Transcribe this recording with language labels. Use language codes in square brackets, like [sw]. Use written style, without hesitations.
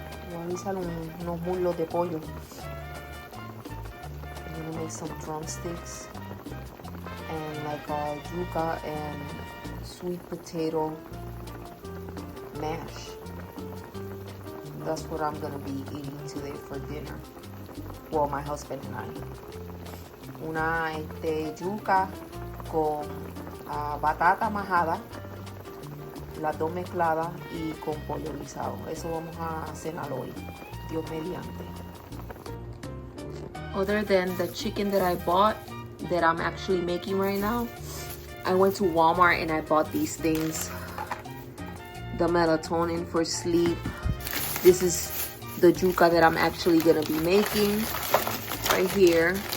[es] suavizar unos muslos de pollo. [en] I'm gonna make some drumsticks and like yuca and sweet potato mash. That's what I'm gonna be eating today for dinner. Well, my husband and I. [es] Una yuca con batata majada, las dos mezcladas y con pollo guisado. Eso vamos a cenar hoy, Dios mediante. [en] Other than the chicken that I bought, that I'm actually making right now, I went to Walmart and I bought these things. The melatonin for sleep. This is the yuca that I'm actually gonna be making right here.